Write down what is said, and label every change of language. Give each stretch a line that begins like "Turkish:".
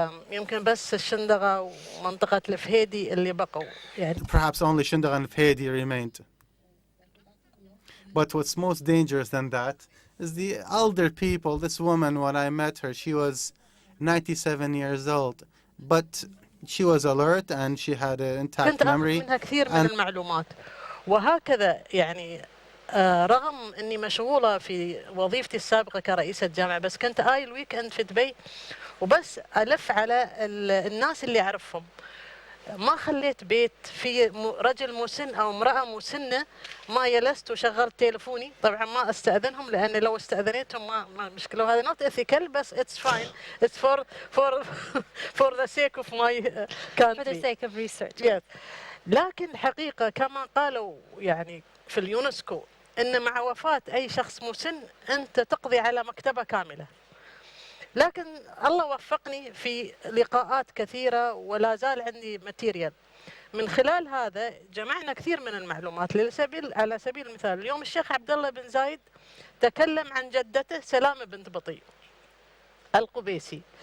Arabic: يمكن بس الشندقة ومنطقة الفهيدي اللي بقوا يعني.
English: perhaps only Shindag and Fedi remained. But what's most dangerous than that is the elder people. This woman, when I met her, she was 97 years old, but she was alert and she had an intact
Arabic: كنت أخذ
English: memory.
Arabic: منها كثير من المعلومات وهكذا يعني. رغم أني مشغولة في وظيفتي السابقة كرئيسة جامعة، بس كنت الويك اند في دبي وبس ألف على الناس اللي أعرفهم. ما خليت بيت في رجل مسن أو امرأة مسنة ما جلست وشغلت تليفوني. طبعا ما استأذنهم، لأن لو استأذنتهم ما مشكلة، وهذا
English: not ethical،
Arabic: بس
English: it's fine. It's for the sake of my country. For the sake of research. Yes.
Arabic: لكن الحقيقة كما قالوا يعني في اليونسكو إن مع وفاة أي شخص مسن أنت تقضي على مكتبة كاملة. لكن الله وفقني في لقاءات كثيرة ولا زال عندي ماتيريال. من خلال هذا جمعنا كثير من المعلومات. على سبيل المثال اليوم الشيخ عبد الله بن زايد تكلم عن جدته سلامة بنت بطي القبيسي.